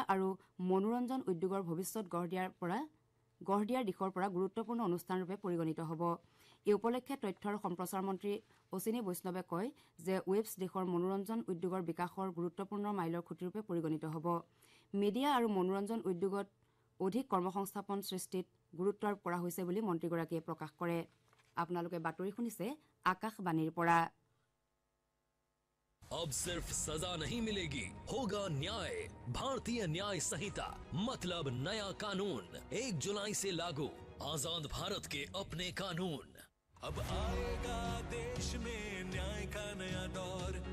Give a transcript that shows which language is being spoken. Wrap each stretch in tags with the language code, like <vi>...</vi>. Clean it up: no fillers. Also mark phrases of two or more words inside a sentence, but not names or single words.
<as>আৰু মনোৰঞ্জন উদ্যোগৰ ভৱিষ্যৎ গঢ় দিয়াৰ দিশৰ পৰা গুৰুত্বপূৰ্ণ অনুষ্ঠানৰূপে পৰিগণিত হ'ব এই উপলক্ষে তথ্য আৰু সম্প্ৰচাৰ মন্ত্ৰী অশ্বিনী বৈষ্ণৱে কয় যে ৱেবছ দেশৰ মনোৰঞ্জন উদ্যোগৰ বিকাশৰ গুৰুত্বপূৰ্ণ মাইলৰ খুঁটিৰূপে পৰিগণিত হ'ব মিডিয়া আৰু মনোৰঞ্জন উদ্যোগত অধিক কৰ্মসংস্থাপন সৃষ্টিত গুৰুত্ব আৰোপ কৰা হৈছে বুলি মন্ত্ৰীগৰাকীয়ে প্ৰকাশ কৰে আপোনালোকে বাতৰি শুনিছে আকাশবাণীৰ পৰা</as> <hi>अब सिर्फ सजा नहीं मिलेगी, होगा न्याय। भारतीय न्याय संहिता मतलब नया कानून 1 जुलाई से लागू। आजाद भारत के अपने कानून। अब आएगा देश में न्याय का नया दौर।</hi>